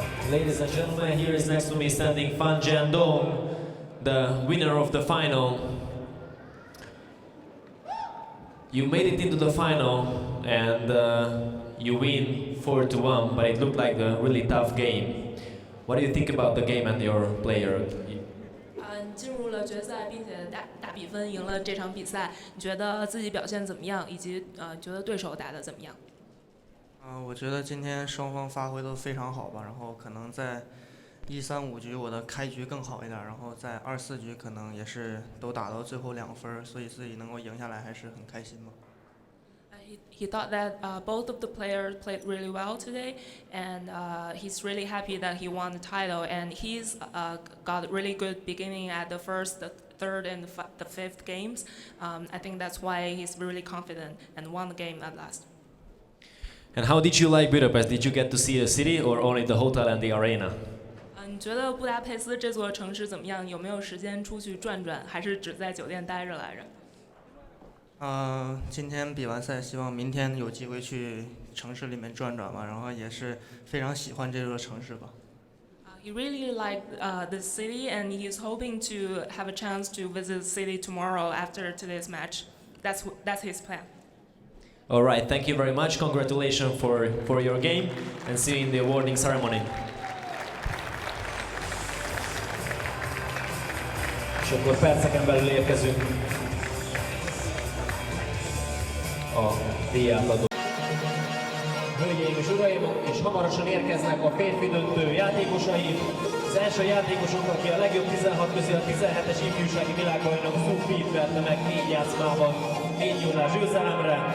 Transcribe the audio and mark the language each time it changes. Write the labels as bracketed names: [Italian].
[English] Ladies and gentlemen, here is next to me standing Zhendong, the winner of the final. You made it into the final and you win 4-1, but it looked like a really tough game. What do you think about the game and your player? [Chinese] 你进入了决赛，并且大比分赢了这场比赛，你觉得自己表现怎么样？以及觉得对手打得怎么样？我觉得今天双方发挥都非常好吧，然后可能在1、3、5局我的开局更好一点，然后在2、4局可能也是都打到最后2分，所以自己能够赢下来还是很开心吧。 [English] He thought that both of the players played really well today, and he's really happy that he won the title. And he's got a really good beginning at the first, the third, and the fifth games. I think that's why he's really confident and won the game at last. And how did you like Budapest? Did you get to see the city or only the hotel and the arena? [Chinese] 你觉得布达佩斯这座城市怎么样？有没有时间出去转转，还是只在酒店待着来着？今天比完赛，希望明天有机会去城市里面转转吧，然后也是非常喜欢这座城市吧。 [English] He really liked the city, and he's hoping to have a chance to visit the city tomorrow after today's match. That's his plan. All right, thank you very much. Congratulations for your game, and see you in the awarding ceremony. [Hungarian] És akkor perceken belül érkezünk a díjátadó. Hölgyeim és uraim, és hamarosan érkeznek a férfi döntő játékosai. Az első játékosunk, aki a legjobb 16 közé a 17-es ifjúsági világbajnok Su Fit verte meg 4 játszmában 4-0-ás győzelemre.